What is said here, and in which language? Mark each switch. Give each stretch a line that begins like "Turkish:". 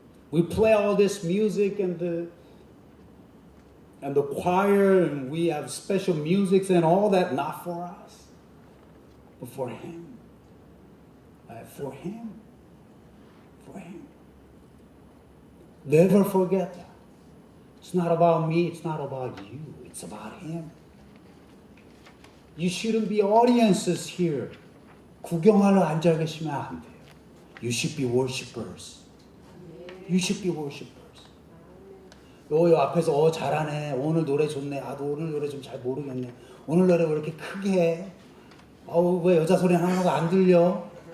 English: We play all this music and the choir, and we have special musics and all that, not for us, but for Him. For Him. For Him. Never forget that. It's not about me, it's not about you, it's about Him. You shouldn't be audiences here.
Korean: 구경하러 앉아 계시면 안 돼요.
English: You should be worshipers. You should be worshipers.
Korean: 요 앞에서 잘하네. 오늘 노래 좋네. 오늘 노래 좀 잘 모르겠네. 오늘 노래 왜 이렇게 크게 해? 왜 여자 소리 하나가 안 들려?